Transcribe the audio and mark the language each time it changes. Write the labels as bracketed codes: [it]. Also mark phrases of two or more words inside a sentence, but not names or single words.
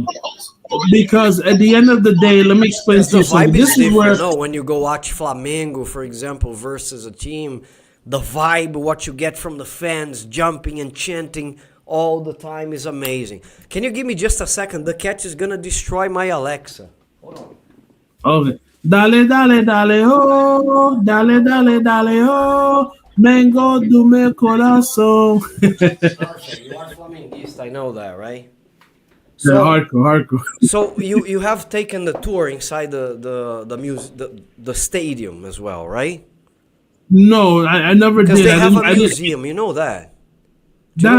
[en] Because at the end of the day, let me explain to The you something. vibe is This is where different. No, when you go watch Flamengo, for example, versus a team, the vibe, what you get from the fans jumping and chanting all the time is amazing. Can you give me just a second? The cat is gonna destroy my Alexa. [pt] okay. Dale, dale, dale, oh, dale, dale, dale, oh, mango do meu coração. [en] Perfect. You are Flamenguista, I know that, right? So, hardcore. So you have taken the tour inside the stadium as well, right? No, I never Because did. they have a I didn't- museum, you know that. Do you